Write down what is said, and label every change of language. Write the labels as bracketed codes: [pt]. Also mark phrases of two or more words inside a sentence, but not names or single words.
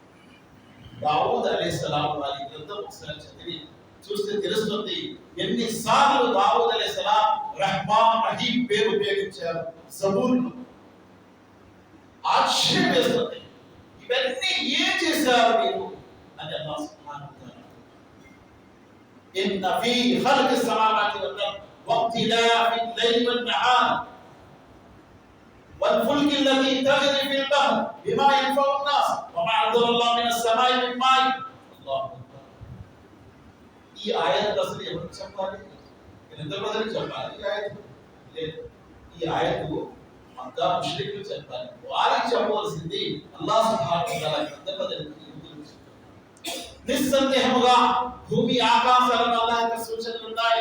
[te] దావూద్ అలైహిస్సలాం వారి గ్రంథం ఒకసారి చదివి చూస్తే తెలుస్తుంది ఎన్నిసార్లు దావూద్ అలైహిస్సలాం రహ్మాన్ రహీం పేరు ఉపయోగించారు జబూర్లో. ఆశ్చర్యం వేస్తుంది, ఇవన్నీ ఏం చేశారు మీరు అని అల్లాహ్ [ar] سبحانه وتعالى. إن في خلق السماوات والارض واختلاف الليل والنهار والفلك التي تجري في البحر بما ينفع الناس وما انزل الله من السماء من ماء. الله اكبر. [te] ఈ ఆయత్ అసలు ఎవరికి చెప్పాలి? ఎంత బదులు చెప్పాలి? ఈ ఆయత్ లేదు. ఈ ఆయత్ మక్కా ముష్రికులు చెప్పాలి. వారికి చెప్పవలసింది అల్లాహ్ [ar] سبحانه وتعالى [te] ఎంత బదులు. నిస్సందేహముగా భూమి ఆకాశాలలో అల్లాహ్ యొక్క సూచనలు ఉన్నాయి.